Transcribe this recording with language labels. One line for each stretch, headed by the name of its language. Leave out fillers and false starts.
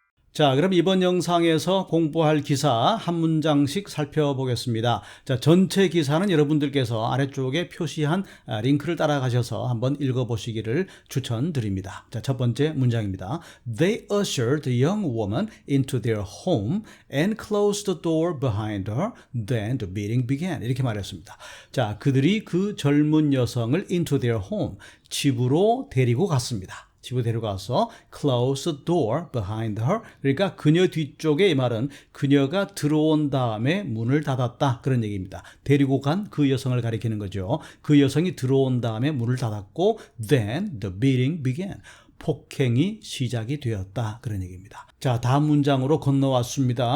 Korean: 자, 그럼 이번 영상에서 공부할 기사 한 문장씩 살펴보겠습니다. 자, 전체 기사는 여러분들께서 아래쪽에 표시한 링크를 따라가셔서 한번 읽어보시기를 추천드립니다. 자, 첫 번째 문장입니다.
English: They ushered the young woman into their home and closed the door behind her. Then the meeting began.
Korean: 이렇게 말했습니다. 자, 그들이 그 젊은 여성을
English: into their home,
Korean: 집으로 데리고 갔습니다. 집으로 데려가서
English: close the door behind her.
Korean: 그러니까 그녀 뒤쪽에 이 말은 그녀가 들어온 다음에 문을 닫았다. 그런 얘기입니다. 데리고 간 그 여성을 가리키는 거죠. 그 여성이 들어온 다음에 문을 닫았고
English: then the beating began.
Korean: 폭행이 시작이 되었다. 그런 얘기입니다. 자, 다음 문장으로 건너왔습니다.